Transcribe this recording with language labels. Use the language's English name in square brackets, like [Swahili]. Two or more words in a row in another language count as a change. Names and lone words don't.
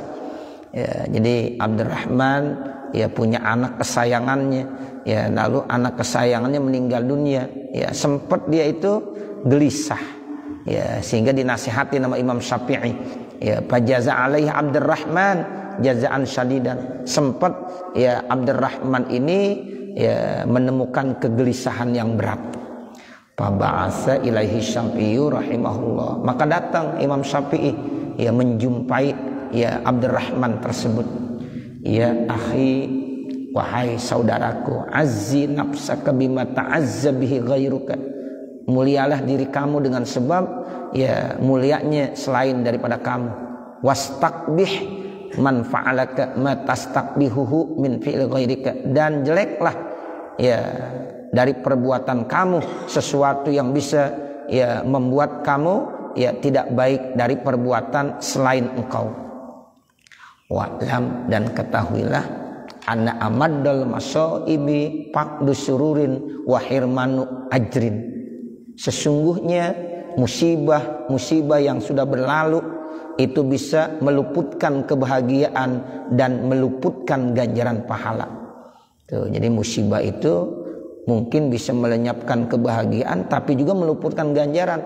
[Indonesian] Ya, jadi Abdurrahman punya anak kesayangannya, lalu anak kesayangannya meninggal dunia, sempat dia itu gelisah, sehingga dinasihati nama Imam Syafi'i, [Arabic] فجزع عليه عبد الرحمن جزعا شديدا, [Indonesian] sempat Abdurrahman ini menemukan kegelisahan yang berat. [Arabic] فبعث إليه الشافعي رحمه الله, [Indonesian] maka datang Imam Syafi'i menjumpai Abdurrahman tersebut. [Arabic] يا أخي, [Indonesian] wahai saudaraku, [Arabic] عز نفسك بما تعزى به غيرك, [Indonesian] mulialah diri kamu dengan sebab mulianya selain daripada kamu. [Arabic] واستقبح من فعلك ما تستقبحه من فعل غيرك, [Indonesian] dan jeleklah dari perbuatan kamu sesuatu yang bisa membuat kamu tidak baik dari perbuatan selain engkau. [Arabic] واعلم, [Indonesian] dan ketahuilah, [Arabic] أن أمض المصائب فقد سرور وحرمان أجر, [Indonesian] sesungguhnya musibah yang sudah berlalu itu bisa meluputkan kebahagiaan dan meluputkan ganjaran pahala. Tuh, jadi musibah itu mungkin bisa melenyapkan kebahagiaan tapi juga meluputkan ganjaran.